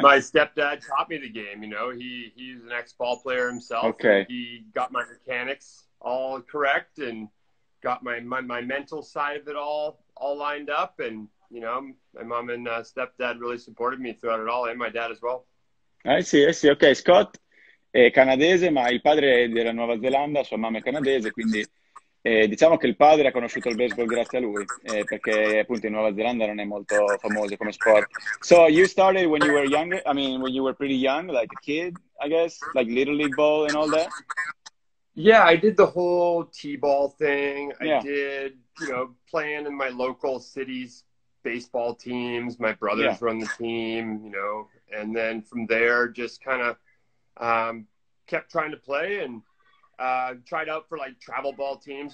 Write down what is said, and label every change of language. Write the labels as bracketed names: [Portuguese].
[English] my stepdad taught me the game. You know, he's an ex-ball player himself, and Okay. he got my mechanics all correct and got my mental side of it all lined up. And you know, my mom and stepdad really supported me throughout it all, and my dad as well. [Italian] Sì, eh sì, ok. Scott è canadese, ma il padre è della Nuova Zelanda, sua mamma è canadese, quindi diciamo che il padre ha conosciuto il baseball grazie a lui, perché appunto in Nuova Zelanda non è molto famoso come sport. [English] So you started when you were younger, I mean, when you were pretty young, like a kid, I guess, like Little League ball and all that? Yeah, I did the whole T-ball thing. I Yeah, did, you know, playing in my local city's baseball teams. My yeah, brothers run the team, you know, and then from there, just kind of kept trying to play and tried out for like travel ball teams.